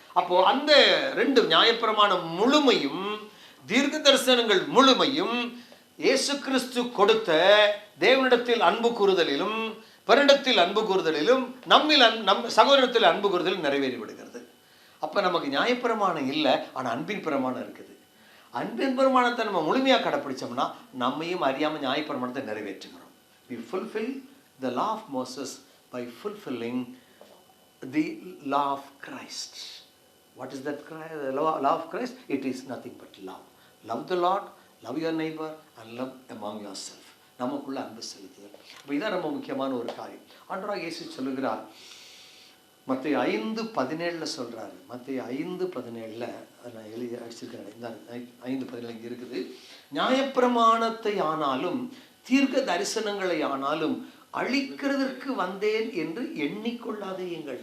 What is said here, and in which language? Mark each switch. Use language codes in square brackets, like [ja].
[ta] அப்போ அந்த ரெண்டு நியாயப்பிரமாணம் முழுமையும் தீர்க்க தரிசனங்கள் முழுமையும் இயேசு கிறிஸ்து கொடுத்த தேவனிடத்தில் அன்பு கூறுதலிலும் பிறரிடத்தில் அன்பு கூறுதலிலும் நம் சகோதரத்தில் அன்பு கூறுதலில் நிறைவேறிவிடுகிறது. அப்போ நமக்கு நியாயப்பிரமாணம் இல்லை, ஆனால் அன்பின் பிரமாணம் இருக்குது. அன்பின் பிரமாணத்தை நம்ம முழுமையாக கடைப்பிடிச்சோம்னா நம்மையும் அறியாமல் நியாயப்பிரமாணத்தை நிறைவேற்றுகிறோம். [en] We fulfill the law of Moses by fulfilling the law of Christ. What is that law of Christ? It is nothing but love. Love the Lord, love your neighbor and love among yourself. [ta] நமக்குள்ள அன்பு செலுத்துதல். அப்போ இதான் ரொம்ப முக்கியமான ஒரு காரியம். ஆண்டவராகிய இயேசு சொல்லுகிறார், மத்தேயு 5:17 சொல்றாரு. மத்தேயு 5:17 நான் எழுதி அடிச்சிருக்கிறேன். இந்த 5:17 இங்கே இருக்குது. நியாயப்பிரமாணத்தை ஆனாலும் தீர்க்க தரிசனங்களை ஆனாலும் அழிக்கிறதற்கு வந்தேன் என்று எண்ணிக்கொள்ளாதேயுங்கள்.